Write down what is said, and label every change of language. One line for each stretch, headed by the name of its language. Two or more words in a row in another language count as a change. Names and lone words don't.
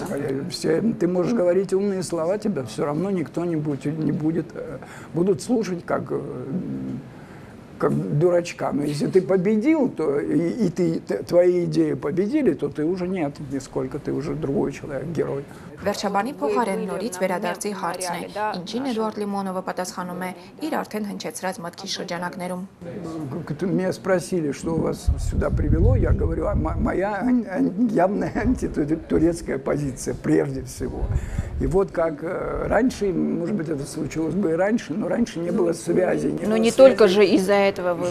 Russian: Ты можешь говорить умные слова, тебя все равно никто не будет. Будут слушать как дурачка. Но если ты победил, то и твои идеи победили, то ты уже нет, нисколько, ты уже другой человек, герой.
Armenian: Վերջաբանի փոխարեն նորից վերադարձի հարցն է, ինչին Էդուարդ Լիմոնովը պատասխանում է իր արդեն հնչեցրած մտքի շրջանակներում.
Russian: Меня спросили, что вас сюда привело, я говорю, моя явная антитурецкая позиция прежде всего. И вот как раньше, может быть, это случилось бы и раньше, но раньше не было связи. Но не только же из-за этого вы...